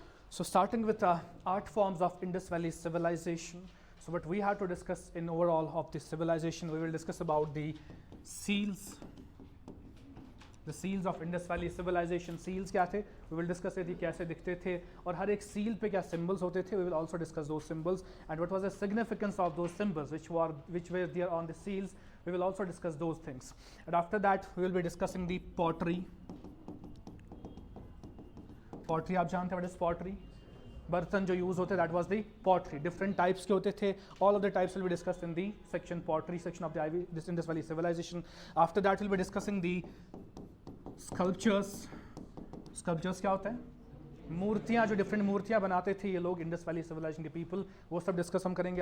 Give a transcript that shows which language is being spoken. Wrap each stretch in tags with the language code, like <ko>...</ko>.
<en>So starting with art forms of Indus Valley civilization. So what we have to discuss in overall of this civilization, we will discuss about the seals of Indus Valley civilization.</en> <hi>Seals क्या थे?</hi> <en>We will discuss it</en> <hi>कैसे दिखते थे और हर एक seal पे क्या symbols होते थे.</hi> <en>We will also discuss those symbols and what was the significance of those symbols which were there on the seals. We will also discuss those things. And after that we will be discussing the pottery.</en> <hi>Pottery आप जानते हैं</hi> <en>what is pottery?</en> <hi>बर्तन जो use होते,</hi> <en>that was the pottery.</en> <hi>Different types के होते थे.</hi> <en>All of the types will be discussed in the section pottery section of this Indus Valley civilization. After that we'll be discussing the sculptures.</en> <hi>Sculptures क्या होता है? मूर्तियाँ, जो different मूर्तियाँ बनाते थे ये लोग इंडस वैली सिविलाइजेशन के पीपल, वो सब डिस्कस हम करेंगे.</hi>